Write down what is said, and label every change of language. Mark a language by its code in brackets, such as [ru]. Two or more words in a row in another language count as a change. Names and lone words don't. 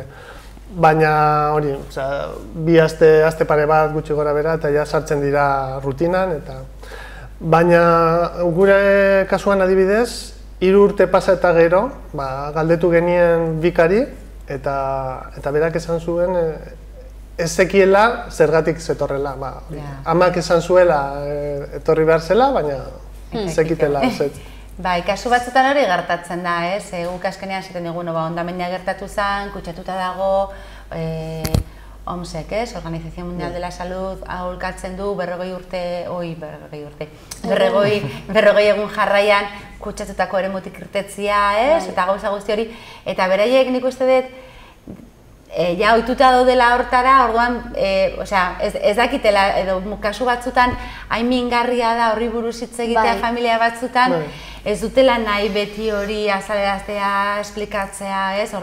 [eu] Baina hori, bi aste pare bat gutxi gora bera, eta ja sartzen dira rutinan, baina gure kasuan adibidez, 3 urte pasa eta gero, galdetu genien bikari, eta berak esan zuen ez zekiela zergatik zetorrela. Amak esan zuela etorri behar zela, baina zekitela. Kasu batzutan hori gertatzen da, ez? Guk azkenean zaten dugu, hondamendia gertatu zen, kutsatuta dago, OMSek, ez? Organización Mundial de la Salud aholkatzen du 40 egun jarraian kutsatutako eremutik irtetzia, ez? Eta gauza guzti hori, eta beraiek nik uste dut, ja ohituta daudela hortara, orduan, ez dakitela, edo kasu batzutan hain mingarria da horri buruz hitz egitea familia batzutan, ez dutela nahi beti hori azaleraztea, esplikatzea, ez?